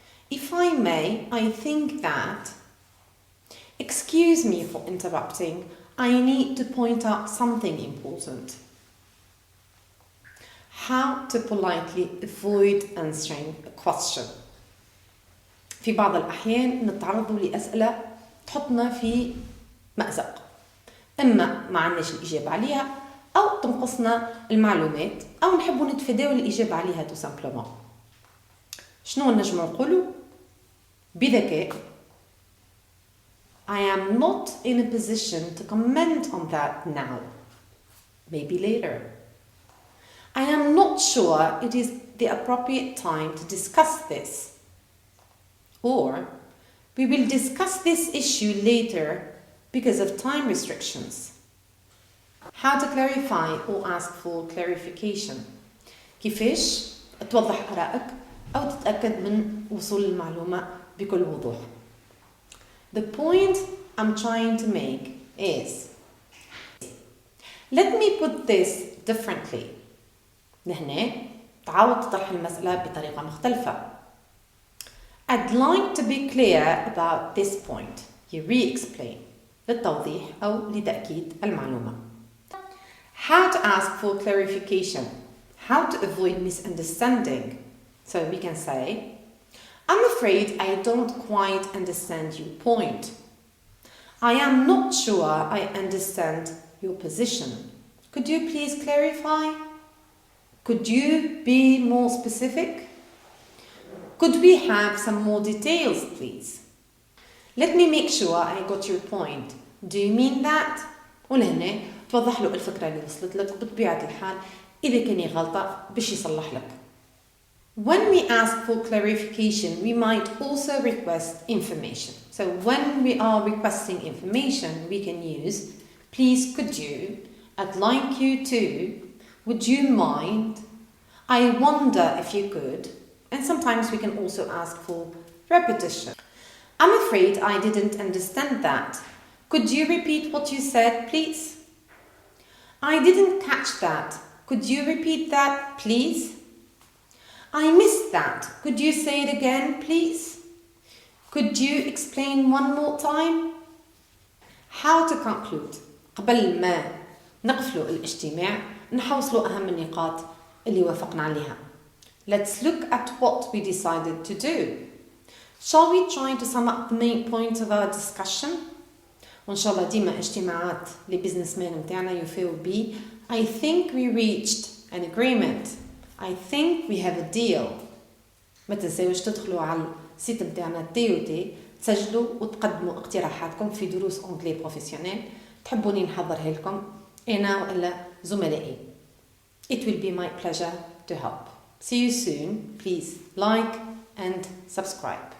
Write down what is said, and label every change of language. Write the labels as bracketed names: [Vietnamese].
[English] If I may, I think that. Excuse me for interrupting. I need to point out something important. How to politely avoid answering a question. [Arabic] في بعض الأحيان نتعرض لأسئلة تحطنا في مأزق، إما ما عندناش الإجابة عليها أو تنقصنا المعلومات أو نحبوا نتفاداو الإجابة عليها [French] tout simplement. [Arabic] شنو نجم نقولوا بذكاء؟ [English] I am not in a position to comment on that now. Maybe later. I am not sure it is the appropriate time to discuss this. Or, we will discuss this issue later because of time restrictions. How to clarify or ask for clarification. [Arabic] كيفاش توضح آرائك أو تتأكد من وصول المعلومة بكل وضوح. [English] The point I'm trying to make is, let me put this differently. [Arabic] لهنا تعاود تطرح المسألة بطريقة مختلفة. [English] I'd like to be clear about this point. You re-explain [Arabic] للتوضيح أو لتأكيد المعلومة. [English] How to ask for clarification. How to avoid misunderstanding. So we can say, I'm afraid I don't quite understand your point. I am not sure I understand your position. Could you please clarify? Could you be more specific? Could we have some more details, please? Let me make sure I got your point. Do you mean that? [Arabic] ولهنا توضح له الفكرة اللي وصلت لك بطبيعة الحال. إذا كان غلطة باش يصلح لك. [English] When we ask for clarification, we might also request information. So when we are requesting information, we can use, please could you, I'd like you to, would you mind, I wonder if you could, and sometimes we can also ask for repetition. I'm afraid I didn't understand that. Could you repeat what you said, please? I didn't catch that. Could you repeat that, please? I missed that. Could you say it again, please? Could you explain one more time? How to conclude. [Arabic] قبل ما نقفلوا الاجتماع نحوصلوا أهم النقاط اللي وافقنا عليها. [English] Let's look at what we decided to do. Shall we try to sum up the main points of our discussion? [Arabic] وإن شاء الله ديما اجتماعات لبزنس مان متاعنا يفاو بي. [English] I think we reached an agreement. I think we have a deal. [Arabic] ما تنساوش تدخلوا على السيت نتاعنا TOT، تسجلوا وتقدموا اقتراحاتكم في دروس أنجلي بروفيسيونيل تحبوني نحضرها لكم أنا ولا زملائي. [English] It will be my pleasure to help. See you soon. Please like and subscribe.